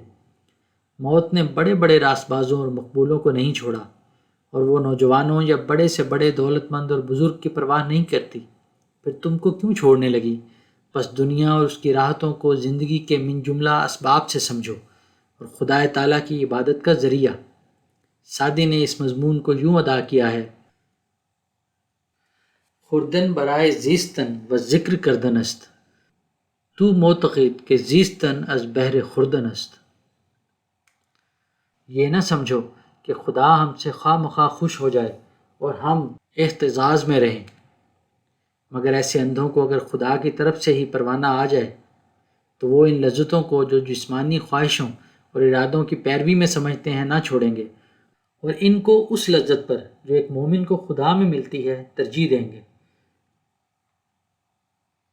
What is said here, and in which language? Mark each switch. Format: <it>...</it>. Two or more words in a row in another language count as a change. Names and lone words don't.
<ur>موت نے بڑے بڑے راس بازوں اور مقبولوں کو نہیں چھوڑا، اور وہ نوجوانوں یا بڑے سے بڑے دولت مند اور بزرگ کی پرواہ نہیں کرتی۔ پھر تم کو کیوں چھوڑنے لگی؟ بس دنیا اور اس کی راحتوں کو زندگی کے من جملہ اسباب سے سمجھو اور خدا تعالیٰ کی عبادت کا ذریعہ۔ سعدی نے اس مضمون کو یوں ادا کیا ہے:</ur> <fa>خوردن برائے زیستن و ذکر کردن است، تو معتقد کہ زیستن از بہر خوردن است۔</fa> <ur>یہ نہ سمجھو کہ خدا ہم سے خواہ مخواہ خوش ہو جائے اور ہم احتجاج میں رہیں، مگر ایسے اندھوں کو اگر خدا کی طرف سے ہی پروانہ آ جائے تو وہ ان لذتوں کو جو جسمانی خواہشوں اور ارادوں کی پیروی میں سمجھتے ہیں نہ چھوڑیں گے، اور ان کو اس لذت پر جو ایک مومن کو خدا میں ملتی ہے ترجیح دیں گے۔</ur>